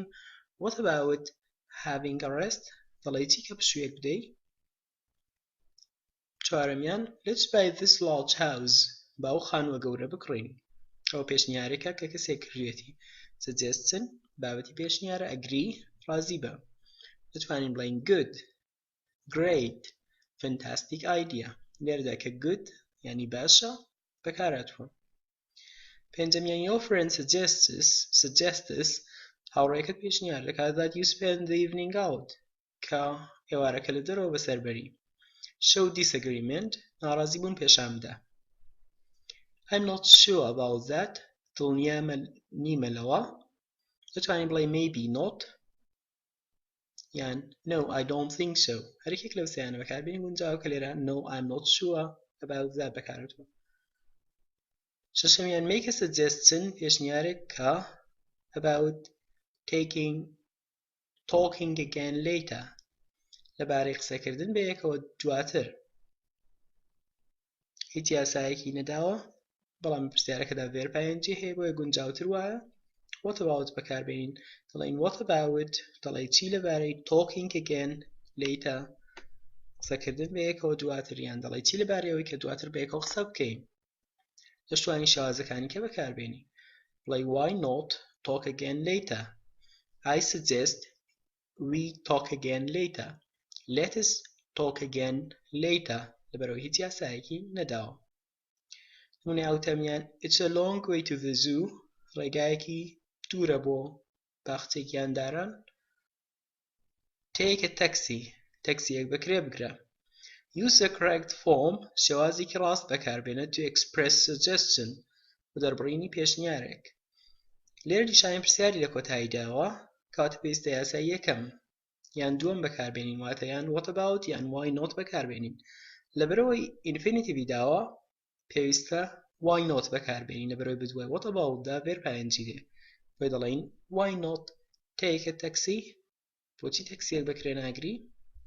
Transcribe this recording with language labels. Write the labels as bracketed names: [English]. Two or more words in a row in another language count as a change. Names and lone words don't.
[English] What about having a rest [Central Kurdish] دەڵێ چی کە پشوویەک بدەی. چوارەمیان [English] let's buy this large house [Central Kurdish] با ئەو خانووە گەورە بکڕین. ئەو پێشنیارێکە کە کەسێک کردوێتی. Suggestion بابەتی پێشنیارە agree ڕازی بە. دەتوانین بڵین [English] good great fantastic idea [Central Kurdish] لێرەدا کە good یعنی باشە بەکارهاتووە. پێنجەمیان [English] your friend suggests [Central Kurdish] هاوڕێیەکەت پێشنیار لە کاتدات [English] you spend the evening out [Central Kurdish] کە ئێوارەکە لە دەرەوە بەسەربەری. [English] show disagreement [Central Kurdish] ناڕازی بوون پێشان بدە. [English] I'm not sure about that [Central Kurdish] دڵنیا نیمە لەوە. دەتوانین بڵێ [English] maybe not [Central Kurdish] یان [English] no I don't think so [Central Kurdish] هەرێکێک لەو سەیانە بەکاربێنین گونجاو کە لێرە [English] no I'm not sure about that [Central Kurdish] بەکارهاتووە. شەشەمیان [English] make a suggestion [Central Kurdish] پێشنیارێک کە [English] about talking again later [Central Kurdish] لەبارەی قسەکردن بە یەکەوە دواتر. هیچ یاسایەکی نەداوە بەڵام پرسیارەکەدا [English] verb ing [Central Kurdish] هەیە بۆیە گونجاوتر وایە. [English] what about [Central Kurdish] بەکاربێنین دەڵێن [English] what about [Central Kurdish] دەڵێ چی لەبارەی [English] talking again later [Central Kurdish] قسەکردن بە یەکەوە دواتر یان دەڵێ چی لەبارەی ئەوەی کە دواتر بە یەکەوە قسە بکەین. دەشتوانین شێوازەکانی کە بەکاربێنین بڵێ [English] why not talk again later I suggest we talk again later let us talk again later [Central Kurdish] لەبەرەوەی هیچ یاسایەکی نەداوە. نمونەی ئەوتەمیان [English] it's a long way to the zoo [Central Kurdish] ڕێگایەکی دوورە بۆ باخچەی گیانداران. [English] take a taxi [Central Kurdish] تەکسیەک بەکرێ بگرە. [English] use the correct form [Central Kurdish] شێوازێکی ڕاست بەکاربێنە [English] to express suggestion [Central Kurdish] بۆ دەربڕینی پێشنیارێک. لێرە نیشانەی پرسیاری لە کۆتایی داوە کەواتە پێویستە یاسای یەکەم یان دووەم بەکاربێنین واتە یان [English] what about [Central Kurdish] یان [English] why not [Central Kurdish] بەکاربێنین. لەبەرەوەی ئینفینیتیڤی داوە پێویستە [English] why not [Central Kurdish] بەکاربێنین لەبەرەوەی بەدوای [English] what about [Central Kurdish] دا [English] verb ing [Central Kurdish] دێ بۆی دەڵێن [English] why not take a taxi [Central Kurdish] بۆچی تەکسیەک بەکرێ ناگری